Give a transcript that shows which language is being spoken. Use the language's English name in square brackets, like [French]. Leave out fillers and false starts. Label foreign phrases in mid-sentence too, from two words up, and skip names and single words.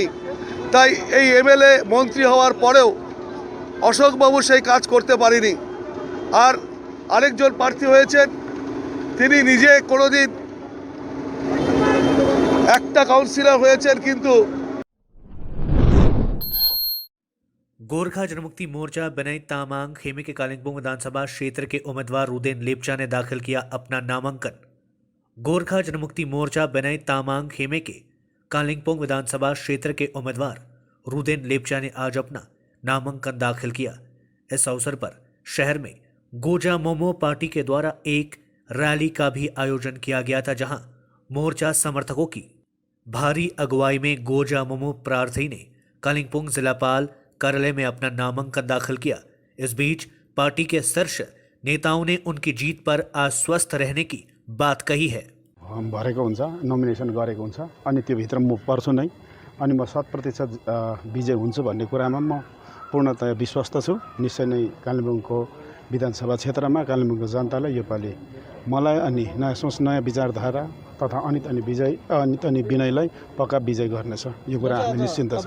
[Bangla] তাই এই এমএলএ মন্ত্রী হওয়ার পরেও অশোকবাবু সেই কাজ করতে পারেনি। আর আরেকজন প্রার্থী হয়েছেন তিনি নিজে কোনোদিন একটা কাউন্সিলর হয়েছেন কিন্তু [Hindi] गोरखा जनमुक्ति मोर्चा बेनई तामांग खेमे के कालिंपोंग विधानसभा क्षेत्र के उम्मीदवार रुदेन लेप्चा ने दाखिल किया अपना नामांकन। गोरखा जनमुक्ति मोर्चा बेनई तामांग खेमे के कालिंपोंग विधानसभा क्षेत्र के उम्मीदवार रुदेन लेप्चा ने आज अपना नामांकन दाखिल किया। इस अवसर पर शहर में गोजा मोमो पार्टी के द्वारा एक रैली का भी आयोजन किया गया था, जहां मोर्चा समर्थकों की भारी अगुवाई में गोजा मोमो प्रार्थी ने कालिंपोंग जिलापाल कार्यालय में अपना नामांकन दाखिल किया। इस बीच पार्टी के शीर्ष नेताओं ने उनकी जीत पर आश्वस्त रहने की बात कही है। [Nepali] भरेको हुन्छ, नोमिनेसन गरेको हुन्छ अनि त्यो भित्र म पर्छु नै अनि म 100% विजय हुन्छु भन्ने कुरामा म पूर्णतया विश्वस्त छु। निश्चय नै कालिम्पोङको विधानसभा क्षेत्रमा कालिम्पोङको जनताले योपालि मलाई अनि नयाँ सोच नयाँ विचारधारा तथा अनित अनि विनयलाई पक्का विजय गर्नेछ, यो कुरा हामी निश्चिन्त छ।